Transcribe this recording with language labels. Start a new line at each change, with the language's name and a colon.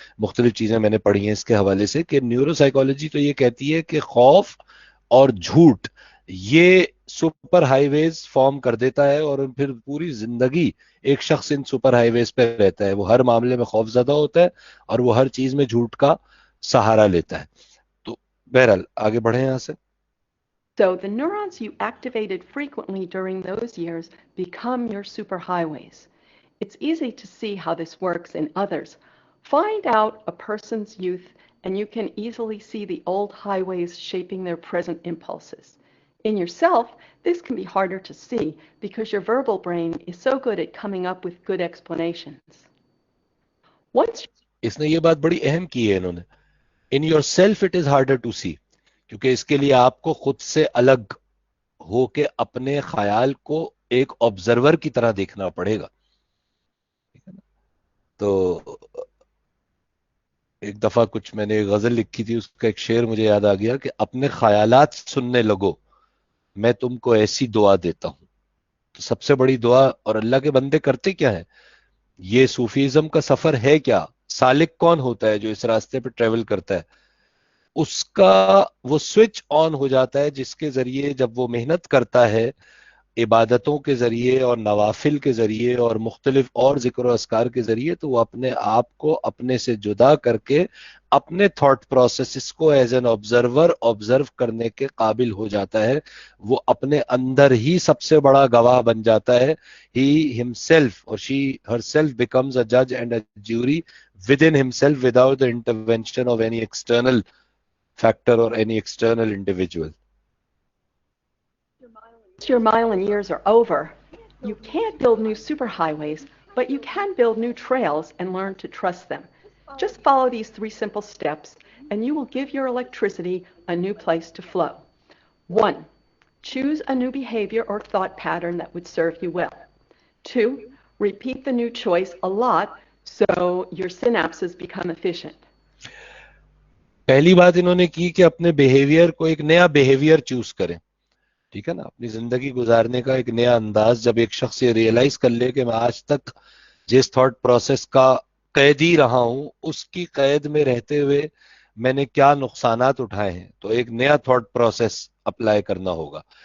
Urdu: مختلف چیزیں میں نے پڑھی ہیں اس کے حوالے سے کہ نیورو سائیکالوجی تو یہ کہتی ہے کہ خوف اور جھوٹ یہ سپر ہائی ویز فارم کر دیتا ہے اور پھر پوری زندگی ایک شخص ان سپر ہائی ویز پہ رہتا ہے. وہ ہر معاملے میں خوف زدہ ہوتا ہے اور وہ ہر چیز میں جھوٹ کا سہارا لیتا ہے. تو بہرحال آگے بڑھیں یہاں سے.
English: So the neurons you activated frequently during those years become your superhighways. It's easy to see how this works in others. Find out a person's youth and you can easily see the old highways shaping their present impulses. In yourself, this can be harder to see because your verbal brain is so good at coming up with good explanations.
Urdu: اس نے یہ بات بڑی اہم کی ہے انہوں نے.
English: In yourself it is harder to see.
Urdu: کیونکہ اس کے لیے آپ کو خود سے الگ ہو کے اپنے خیال کو ایک آبزرور کی طرح دیکھنا پڑے گا. تو ایک دفعہ کچھ میں نے ایک غزل لکھی تھی, اس کا ایک شعر مجھے یاد آ گیا کہ اپنے خیالات سننے لگو, میں تم کو ایسی دعا دیتا ہوں. تو سب سے بڑی دعا, اور اللہ کے بندے کرتے کیا ہیں, یہ صوفیزم کا سفر ہے کیا, سالک کون ہوتا ہے جو اس راستے پہ ٹریول کرتا ہے, اس کا وہ سوئچ آن ہو جاتا ہے جس کے ذریعے جب وہ محنت کرتا ہے عبادتوں کے ذریعے اور نوافل کے ذریعے اور مختلف اور ذکر و اذکار کے ذریعے, تو وہ اپنے آپ کو اپنے سے جدا کر کے اپنے تھاٹ پروسیسز کو
English: as an observer observe
Urdu: کرنے کے قابل ہو جاتا ہے. وہ اپنے اندر ہی سب سے بڑا گواہ بن جاتا ہے.
English: He himself or she herself becomes a judge and a jury within himself without the intervention of any external factor or any external individual. your mile and years are over, you can't build new superhighways, but you can build new trails and learn to trust them. Just follow these 3 simple steps, and you will give your electricity a new place to flow. 1. Choose a new behavior or thought pattern that would serve you well. 2. Repeat the new choice a lot so your synapses become efficient.
Urdu: پہلی بات انہوں نے کی کہ اپنے behaviour کو ایک نیا بیہیویئر چوز کریں. ٹھیک ہے نا, اپنی زندگی گزارنے کا ایک نیا انداز. جب ایک شخص یہ ریئلائز کر لے کہ میں آج تک جس تھاٹ پروسیس کا قیدی رہا ہوں اس کی قید میں رہتے ہوئے میں نے کیا نقصانات اٹھائے ہیں, تو ایک نیا تھاٹ پروسیس اپلائی کرنا ہوگا.